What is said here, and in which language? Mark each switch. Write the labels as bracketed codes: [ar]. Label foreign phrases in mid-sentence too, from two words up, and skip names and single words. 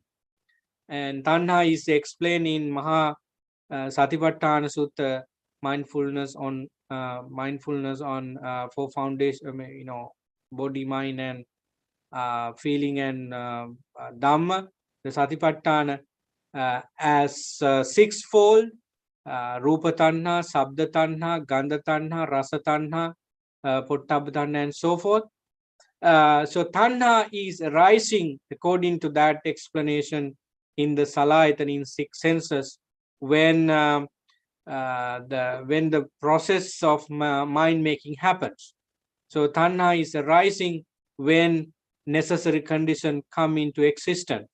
[en] And tanha is explained in Maha Satipatthana Sutta, mindfulness on four foundation, body, mind, and feeling, and Dhamma. The Satipatthana as sixfold: [pi] Rupa Tanha, Sabda Tanha, Gandha Tanha, Rasa Tanha, Pottabha Tanha, [en] and so forth. So Tanha is arising, according to that explanation, in the Salayatana, in six senses, when the process of mind making happens. So Tanha is arising when necessary conditions come into existence.